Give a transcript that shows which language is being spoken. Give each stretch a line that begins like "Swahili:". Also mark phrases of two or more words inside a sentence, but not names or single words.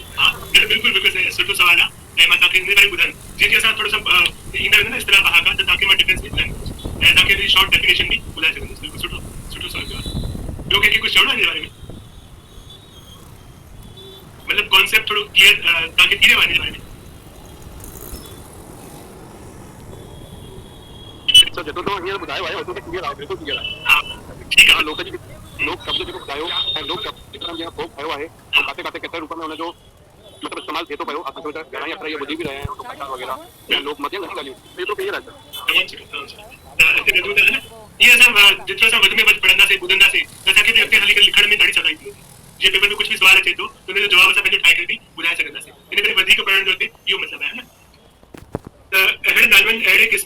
Sindhi: हा बिल्कुलु सुठो सवाल आहे ऐं मां तव्हांखे हिन बारे में ॿुधायां जीअं जीअं असां थोरो सो ईंदा वेंदा न इस्तेलाह पहाका त तव्हांखे मां
English: difference language
Sindhi: ऐं तव्हांखे
English: short definition
Sindhi: बि ॿुधाए सघंदुसि बिल्कुलु सुठो सवाल कयो ॿियो कंहिंखे कुझु चवणो आहे हिन बारे में मतिलबु कॉन्सेप्ट थोरो क्लियर तव्हांखे थी वियो आहे हिन बारे में सर जेतिरो तव्हां हींअर ॿुधायो आहे ओतिरो त क्लियर आहे बिल्कुलु क्लियर आहे हा ठीकु आहे लोक जी लोक शब्द जेको ॿुधायो ऐं लोक शब्द जेका जीअं भोग कयो आहे ऐं किथे किथे केतिरे रूप में हुनजो मतिलबु इस्तेमालु थिए थो पियो असां सोचा घणा ई अख़र इहे ॿुधी बि रहिया आहियूं प्रचार वग़ैरह या लोक मतियूं घणी ॻाल्हियूं त एतिरो क्लियर आहे सर इहे असां जेतिरो असां वधि में वधि पढ़ंदासीं ॿुधंदासीं त असांखे बि अॻिते हली करे लिखण में ॾाढी सवलाई थी वेंदी जीअं पेपर में कुझु बि सुवाल अचे थो त हुनजो जवाबु असां पंहिंजो ठाहे करे बि ॿुधाए सघंदासीं इन करे वधीक पढ़ण जो हिते इहो मतिलबु आहे न त अहिड़े ॻाल्हियुनि अहिड़े क़िस्म